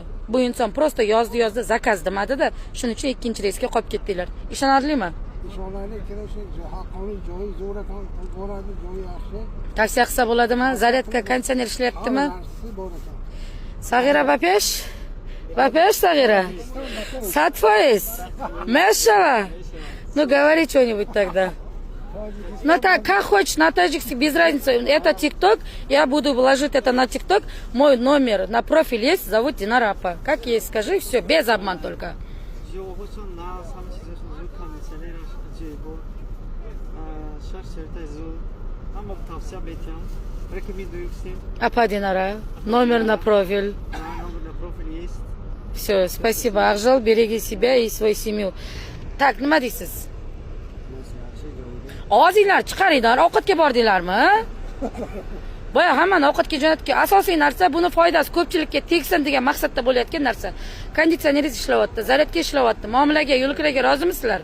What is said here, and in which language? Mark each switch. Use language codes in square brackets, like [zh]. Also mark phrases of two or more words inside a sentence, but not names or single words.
[uz] Bu inson prosta yozdi, zakaz demadi-da, shuning uchun ikkinchi reysga qolib ketdinglar. Ishonarlimi? Ishonarli, haqqoniy joyi zo'r ekan, boradi, joyi yaxshi. Tavsiya qilsa bo'ladimi? Zaryadka, konditsioner ishlayaptimi? Sag'ira Bapesh? Bapesh Sag'ira? 100%. [tg] Мешава. [ru] Ну, говори что-нибудь тогда. Ну так, как хочешь, на таджикский, без разницы. Это ТикТок, я буду вложить это на ТикТок. Мой номер на профиль есть, зовут Динара Апа. Как есть, скажи, все, без обман только. Апа Динара, номер на профиль. Все, спасибо. Ахжал, береги себя и свою семью. Так, [uz] nima deysiz? Og'zinglar chiqaringlar, ovqatga bordinglarmi? Boya hammani ovqatga jo'natgan. Asosiy narsa buni foydasi ko'pchilikka tegsin degan maqsadda bo'layotgan narsa. Konditsioneringiz ishlayapti, zaryadka ishlayapti. Muomalaga, yo'lkiraga rozimisizlar?